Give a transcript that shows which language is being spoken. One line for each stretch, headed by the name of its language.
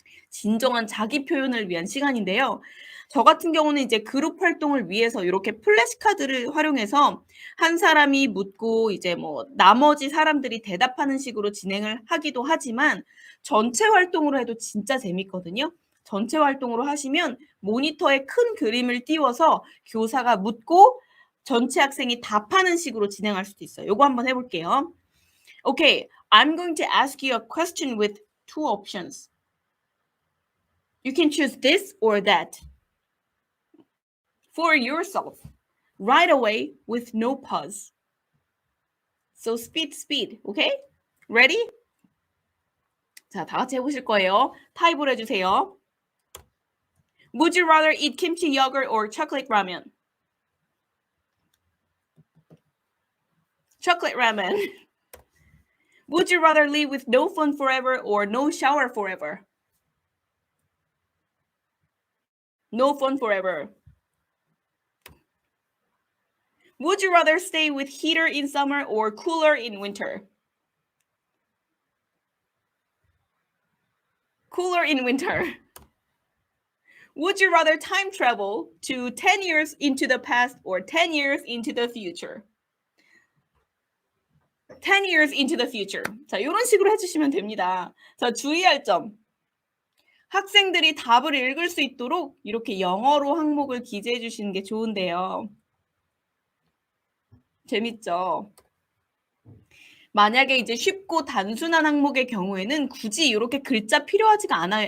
Korean: 진정한 자기 표현을 위한 시간인데요. 저 같은 경우는 이제 그룹 활동을 위해서 이렇게 플래시카드를 활용해서 한 사람이 묻고 이제 뭐 나머지 사람들이 대답하는 식으로 진행을 하기도 하지만 전체 활동으로 해도 진짜 재밌거든요. 전체 활동으로 하시면 모니터에 큰 그림을 띄워서 교사가 묻고 전체 학생이 답하는 식으로 진행할 수도 있어요. 요거 한번 해볼게요.
English: Okay, I'm going to ask you a question with two options. You can choose this or that for yourself right away with no pause. So speed, okay? Ready?
Korean: 자, 다 같이 해보실 거예요. 타입을 해주세요.
English: Would you rather eat kimchi yogurt or chocolate ramen? Chocolate ramen. Would you rather live with no phone forever or no shower forever? No phone forever. Would you rather stay with heater in summer or cooler in winter? Cooler in winter. Would you rather time travel to 10 years into the past or 10 years into the future? 10 years into the future.
Korean: 자, 이런 식으로 해주시면 됩니다. 자, 주의할 점. 학생들이 답을 읽을 수 있도록 이렇게 영어로 항목을 기재해 주시는 게 좋은데요. 재밌죠? 만약에 이제 쉽고 단순한 항목의 경우에는 굳이 이렇게 글자 필요하지가 않아요.